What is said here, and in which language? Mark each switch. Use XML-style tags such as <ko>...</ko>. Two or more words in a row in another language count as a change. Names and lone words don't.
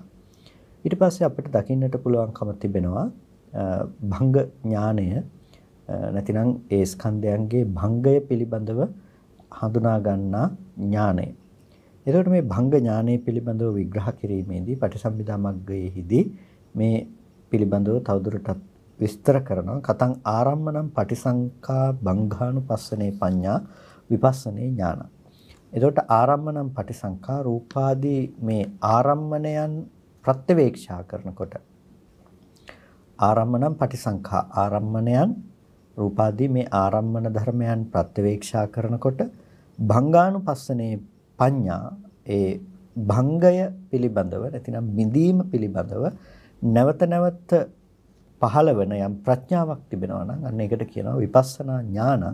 <si>ඊට පස්සේ අපිට දකින්නට පුළුවන්කම තිබෙනවා භංග ඥානය, නැතිනම් ඒ ස්කන්ධයන්ගේ භංගය පිළිබඳව හඳුනා ගන්නා ඥානය. එතකොට මේ භංග ඥානය පිළිබඳව විග්‍රහ කිරීමේදී පටිසම්භිදා මග්ගයේදී මේ පිළිබඳව තවදුරටත් විස්තර කරනවා.</si> <pi>කතං ආරම්මනම් පටිසංකා භංගානුපස්සනේ පඤ්ඤා විපස්සනේ ඥාන.</pi> <si>එතකොට</si> <pi>ආරම්මනම් පටිසංකා</pi> <si>රූපාදී මේ ආරම්මණයන් ප්‍රත්‍යවේක්ෂා කරනකොට,</si> <pi>ආරම්මනම් පටිසංකා</pi> <si>ආරම්මණයන් රූපාදී මේ ආරම්මන ධර්මයන් ප්‍රත්‍යවේක්ෂා කරනකොට</si> <pi>භංගානුපස්සනේ පඤ්ඤා,</pi> <si>ඒ භංගය පිළිබඳව නැතිනම් බිඳීම පිළිබඳව නැවත නැවත පහළ වෙන යම් ප්‍රඥාවක් තිබෙනවා නම් අන්න ඒකට කියනවා</si> <pi>විපස්සනා ඥානං.</pi>